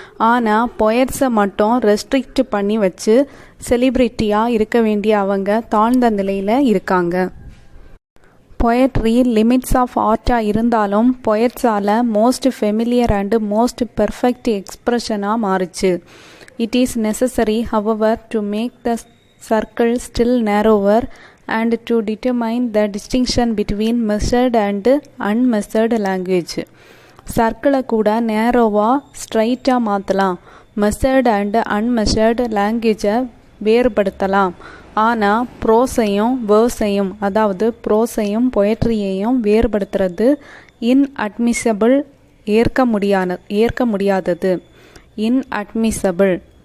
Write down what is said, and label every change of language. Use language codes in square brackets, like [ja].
[ta] ஆனால் பொயட்ஸை மட்டும் ரெஸ்ட்ரிக்ட் பண்ணி வச்சு செலிப்ரிட்டியாக இருக்க வேண்டிய அவங்க தாழ்ந்த நிலையில் இருக்காங்க. பொயட்ரி லிமிட்ஸ் ஆஃப் ஆர்ட்டாக இருந்தாலும் பொயட்ஸால் most familiar and most perfect எக்ஸ்பிரஷனாக மாறுச்சு. [en] It is necessary, however, to make the circle still narrower and to determine the distinction between measured and unmeasured language. [ta] சர்க்கிளை கூட நேரோவாக ஸ்ட்ரைட்டாக மாற்றலாம், மெஷர்டு அண்டு அன்மெஷர்டு லாங்குவேஜை வேறுபடுத்தலாம். ஆனால் ப்ரோஸையும் வேர்ஸையும், அதாவது ப்ரோஸையும் பொயட்ரியையும் வேறுபடுத்துறது இன்அட்மிசபிள், ஏற்க முடியாதது, இன்அட்மிசபிள்.